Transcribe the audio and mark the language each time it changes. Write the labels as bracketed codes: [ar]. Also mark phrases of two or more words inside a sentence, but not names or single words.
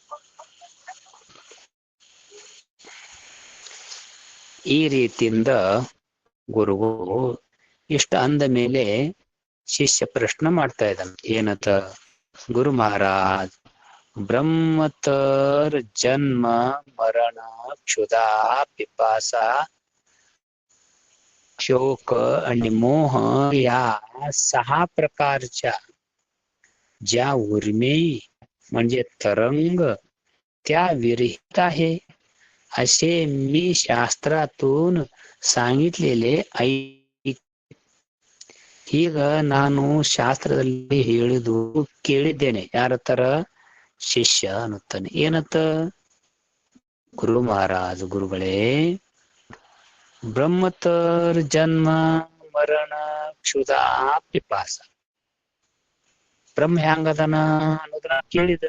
[kn] ಈ ರೀತಿಯಿಂದ ಗುರುಗಳು ಇಷ್ಟ ಅಂದ ಮೇಲೆ ಶಿಷ್ಯ ಪ್ರಶ್ನೆ ಮಾಡ್ತಾ ಇದ್ದಾನೆ ಏನತ್ತ ಗುರು ಮಹಾರಾಜ್ ಬ್ರಹ್ಮತರ್ [mr] जन्म मरण क्षुधा पिपासा शोक आणि मोह या 6 प्रकारच्या ज्या उर्मी म्हणजे तरंग त्या विरहित आहे असे मी शास्त्रातून सांगितलेले ऐक. [kn] ಈಗ ನಾನು ಶಾಸ್ತ್ರದಲ್ಲಿ ಹೇಳಿದು ಕೇಳಿದ್ದೇನೆ. ಯಾರತ್ತರ ಶಿಷ್ಯ ಅನ್ನುತ್ತಾನೆ. ಏನತ್ತ ಗುರು ಮಹಾರಾಜ್ ಗುರುಗಳೇ ಬ್ರಹ್ಮತರ್ ಜನ್ಮ ಮರಣ ಕ್ಷುಧಾ ಪಿಪಾಸ ಬ್ರಹ್ಮ ಹೆಂಗದನ ಅನ್ನೋದನ್ನ ಕೇಳಿದ.